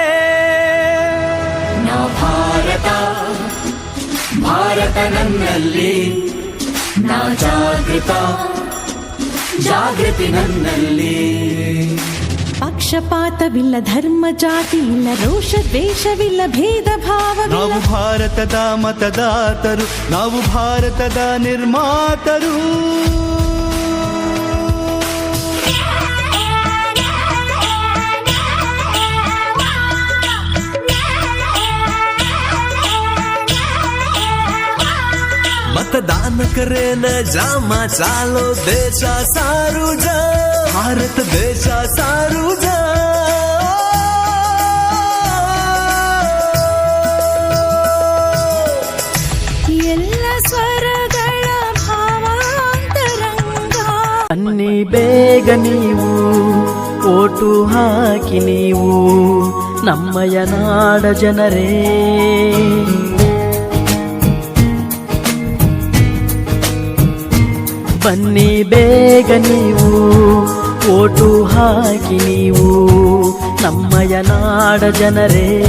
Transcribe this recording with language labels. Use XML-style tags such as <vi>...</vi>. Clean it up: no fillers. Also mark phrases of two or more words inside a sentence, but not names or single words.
<kn>ನಾ ಭಾರತ ಭಾರತ ನನ್ನಲ್ಲಿ ನಾ ಜಾಗೃತ ಜಾಗೃತಿ ನನ್ನಲ್ಲಿ ಪಕ್ಷಪಾತವಿಲ್ಲ ಧರ್ಮ ಜಾತಿ ಇಲ್ಲ ರೋಷ ದ್ವೇಷವಿಲ್ಲ ಭೇದ ಭಾವವಿಲ್ಲ ನಾವು ಭಾರತದ ಮತದಾತರು ನಾವು ಭಾರತದ ನಿರ್ಮಾತರು</kn> <lmn>मतदान करेन जामा चालो देशा सारू जा भारत देशा सारू जा</lmn> <kn>ಎಲ್ಲ ಸ್ವರಗಳ ಭಾವಾಂತರಂಗ ಬನ್ನಿ ಬೇಗ ನೀವು ಓಟು ಹಾಕಿ ನೀವು ನಮ್ಮಯ ನಾಡ ಜನರೇ ಬನ್ನಿ ಬೇಗ ನೀವು ಓಟು ಹಾಕಿ ನೀವು ನಮ್ಮಯ ನಾಡ ಜನರೇ</kn>